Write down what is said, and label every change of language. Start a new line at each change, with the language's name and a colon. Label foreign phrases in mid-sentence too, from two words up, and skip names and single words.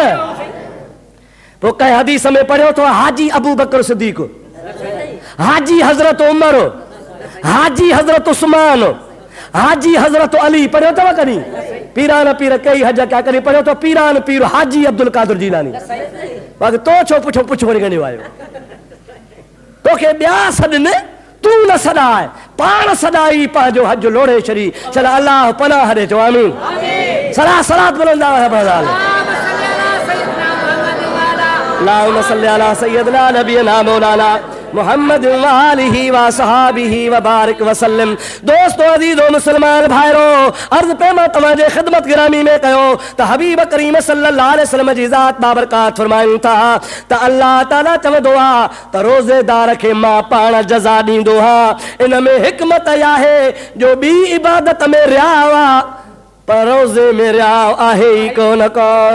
Sindhi: पोइ कंहिं हदीस में पढ़ियो थो हाजी अबू बकर सिद्दीक़, हाजी हज़रत उमर, हाजी हज़रत उस्मान, हाजी हज़रत अली पढ़ियो अथव कॾहिं? पीरान पीर कई हज कया, कॾहिं पढ़ियो अथव पीरान पीर हाजी अब्दुल कादिर जीलानी? बाक़ी तो छो पुछो पुछ वरी ॻंढियो आयो? तोखे ॿिया सॾनि तूं न सॾाए, पाण सॾाई पंहिंजो हज लोड़े छॾी। चल अलाह पनाह ॾे, चओ आमीन। सलात सलात बुलंदा है बज़ाल।
Arabic: اللهم صل على سيدنا نبينا مولانا محمد و آله و صحبه و بارك وسلم.
Sindhi: दोस्तों अजीजो मुसलमान भाइरो, अर्ज़ पे मां तव्हांजे ख़िदमत गिरामी में कयो त हबीब करीम
Arabic: صلى الله عليه وسلم
Sindhi: जी ज़ात बाबरकात फरमाइनि था त अल्लाह ताला चवंदो आहे त रोज़ेदार खे मां पाण जज़ा ॾींदो आहियां। इन में हिकमत आहे जो ॿी इबादत में रियाव आहे पर रोज़े में रियाव आहे ई कोन को।